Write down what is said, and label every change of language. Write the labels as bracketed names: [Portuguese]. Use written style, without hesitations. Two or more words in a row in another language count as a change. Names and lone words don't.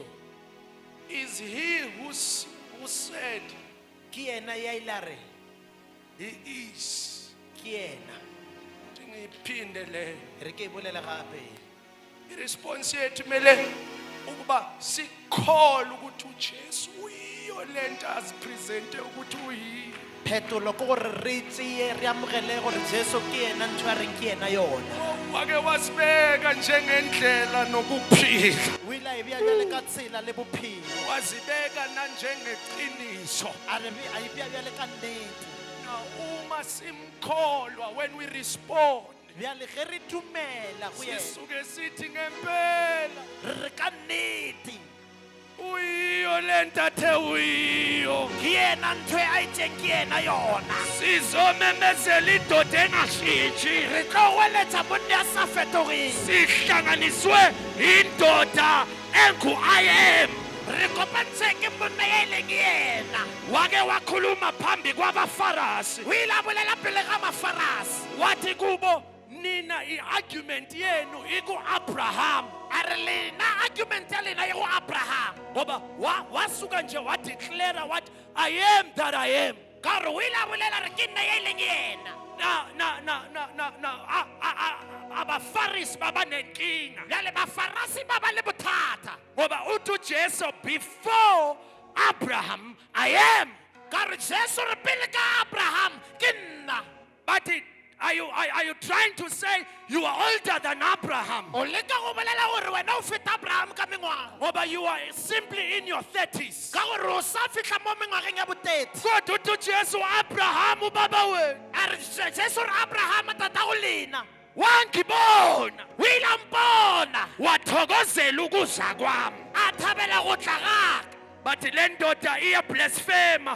[English] is he who said [Northern Sotho] ke yena ya ile a re [English] he is. [Northern Sotho] ke yena [Zulu] Ngiyiphinde le [Northern Sotho] re ke e bolele gape [Zulu] response yethu mele ukuba sikholwe ukuthi uJesu uyiyo lento azipresente ukuthi uyiyo. [Northern Sotho] phetolo ke gore re tseye re amogele gore Jesu ke yena ntho a reng ke yena yona [Zulu] Wake wasibeka njengendlela nokuphila. [Northern Sotho] o ile a e bea bjale ka tsela le bophelo [Zulu] Wazibeka nanjengeqiniso. [Northern Sotho] a e bea bjale ka nnete [Zulu] Now uma simkholwa [English] when we respond [Northern Sotho] bjale ge re dumela go yena [Zulu] sisuke sithi ngempela [Northern Sotho] re re ka nnete [Zulu] uyiyo lento athe uyiyo. [Northern Sotho] ke yena ntho e a itseng ke yena yona [Zulu] Sizomemezela idoda engashintshi. [Northern Sotho] re tlo weletša monne a sa fetogeng [Zulu] Sihlanganiswe indoda engu- [English] I am. [Northern Sotho] re kopantshe ke monne ya e leng yena [Zulu] Wake wakhuluma phambi kwabafarisi. [Northern Sotho] o ile a bolela pele ga mafarasi [Zulu] Wathi kubo nina i-argument yenu iku-Abraham. [Northern Sotho] a re lena argument ya lena ye go abraham [Zulu] Ngoba wasuka nje wadeclare wathi [English] I am that I am. [Northern Sotho] ka gore o ile a bolela re ke nna ya e leng yena [Zulu] Abafarisi babanenkinga. [Northern Sotho] bjale bafarasi ba ba le bothata [Zulu] Ngoba uthi uJesu [English] before Abraham I am. [Northern Sotho] ka gore Jesu re pele ka abraham ke nna [English] But are you trying to say you are older than Abraham? [Northern Sotho] o leka go bolela gore wena o feta abraham ka mengwaga [English] Ngoba you are simply in your 30s. [Northern Sotho] ka gore o sa fitlha mo mengwageng ya boteti [Zulu] Kodwa uthi uJesu Abraham ubaba wenu [Northern Sotho] a re Jesu re abraham tata go lena [Zulu] wangibona [Northern Sotho] o ile a mpona [Zulu] wathokozela ukuza kwami. [Northern Sotho] a thabela go tla gaka [Zulu] Bathi le ndoda iyablasphema.